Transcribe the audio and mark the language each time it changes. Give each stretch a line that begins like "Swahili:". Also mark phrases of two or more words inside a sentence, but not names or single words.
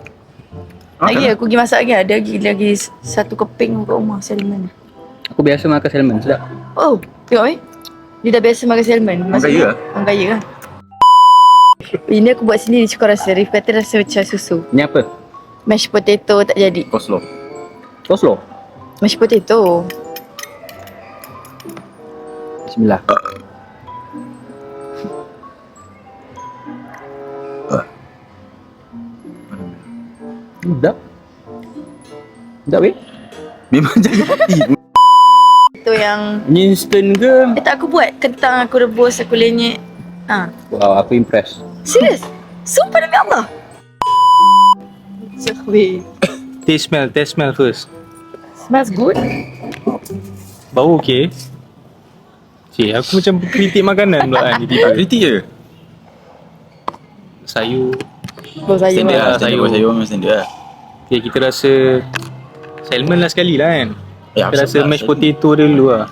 Malay: Lagi aku pergi masak lagi. Ada lagi satu keping kat rumah salmon. Aku biasa makan salmon, sedap. Oh, tengok dia dah biasa makan salmon. Orang kaya lah. Orang kaya lah. Ini aku buat sendiri cukup rasa. Rif kata rasa macam susu. Ni apa?
English: Mashed potato
Malay: tak jadi. Coleslaw. Coleslaw?
English: Mashed potato.
Malay: Bismillah. Sedap. Sedap weh? Memang jaga hati. Itu yang Ni instant ke? tak aku buat. Kentang aku rebus, aku lenyek. Wow, aku impress. Serius? Sumpah demi Allah. Weh.
English: Taste smell first. Smells good.
Malay: Bau okey. Cik, aku macam kritik makanan pula kan. Kritik je. Sayur. Bau sayur. Standard lah, sayur. Sayur memang standard lah. Okay, kita rasa salmon lah sekali lah kan. Aku rasa
English: mashed potato
Malay: dia dulu lah.